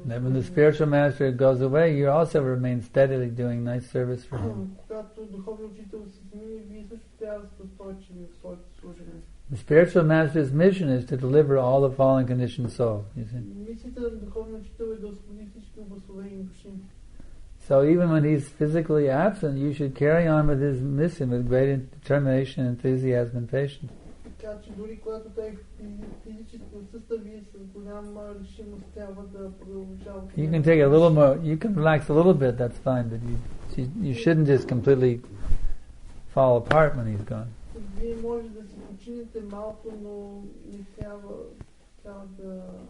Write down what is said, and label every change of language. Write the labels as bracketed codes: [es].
[en] Then when the spiritual master goes away, you also remain steadily doing nice service for him. [bg] Когато духовният учител се смени, вие също трябва да сте устойчиви в своето служене. [en] The spiritual master's mission is to deliver all the fallen conditioned souls. You see? [bg] Мисията на духовният учител е да освободи всички обусловени души. [en] So even when he's physically absent, you should carry on with his mission with great determination, enthusiasm, and patience. [bg] Така че дори когато той физически отсъства, вие с голяма решимост трябва да продължавате. [en] You can take a little more, you can relax a little bit, that's fine, but you shouldn't just completely fall apart when he's gone. [bg] Вие може да си починете малко, но не трябва да...